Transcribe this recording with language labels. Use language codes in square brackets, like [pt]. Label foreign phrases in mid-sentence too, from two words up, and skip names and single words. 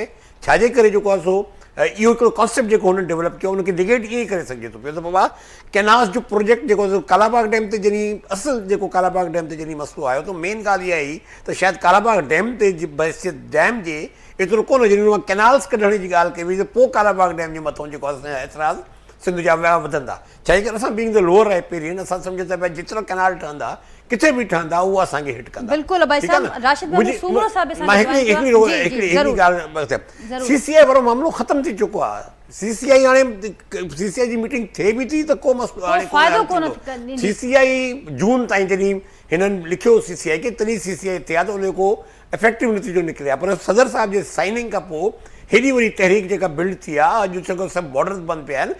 [sd] छाजे करे जेको आहे सो इहो हिकिड़ो कॉन्सेप्ट जेको हुननि डेवलप कयो उनखे निगेट ईअं ई करे सघिजे थो पियो त बाबा कैनाल्स जो प्रोजेक्ट जेको कालाबाग डैम ते जॾहिं असुलु जेको कालाबाग डैम ते जॾहिं मसइलो आयो त मेन ॻाल्हि इहा ई त शायदि कालाबाग डैम ते बहसियत डैम जे एतिरो कोन, जॾहिं मां कैनाल्स कढण जी ॻाल्हि कई वई त पोइ कालाबाग डैम जे मथां जेको आहे असांजा एतिराज़ सिंध जा विया वधंदा। छाजे करे असां [en] being the lower riparian [sd] असां सम्झो था पिया जेतिरा कैनाल ठहंदा किथे बि ठहंदा उहा असांखे हिट कंदा। बिल्कुलु भाई साहब, राशिद भाई सूमरो साहब मां हिकिड़ी ॻाल्हि, सीसीआई वारो मामिलो ख़तमु थी चुको आहे। सीसीआई हाणे सीसीआई जी मीटिंग थिए बि थी त को मसइलो हाणे सीसीआई जून ताईं जॾहिं हिननि लिखियो सीसीआई खे तॾहिं सीसीआई थिया त उनजो को इफेक्टिव नतीजो निकिरे आहे, पर सदर साहिब जे साइनिंग खां पोइ हेॾी वॾी तहरीक जेका बिल्ड थी आहे, अॼु जेको सभु बॉर्डर्स बंदि पिया आहिनि।